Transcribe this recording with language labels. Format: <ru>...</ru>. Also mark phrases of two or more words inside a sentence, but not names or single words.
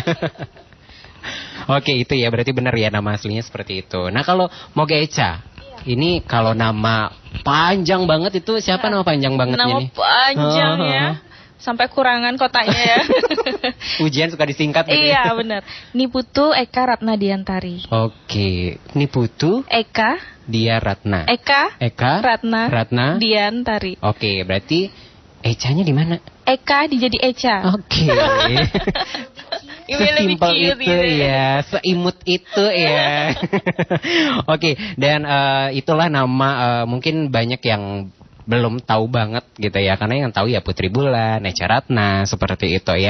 <id>Oke, itu ya berarti benar ya nama aslinya seperti itu. Nah, kalau Moge Echa, ini kalau nama panjang banget itu siapa nama panjang bangetnya nama nih? Nama panjang ya. Sampai kurangan kotanya ya. Ujian suka disingkat gitu. Iya, benar. Niputu Eka Ratna Diantari. Oke, Niputu Eka Dia Ratna. Eka Ratna Diantari. Oke, berarti Echanya di mana? Eka dijadi Echa. Oke. Sesimpel itu ya, seimut itu ya. Oke, dan itulah nama mungkin banyak yang belum tahu banget gitu ya, karena yang tahu ya Putri Bulan, Echa Ratna seperti itu ya.</id>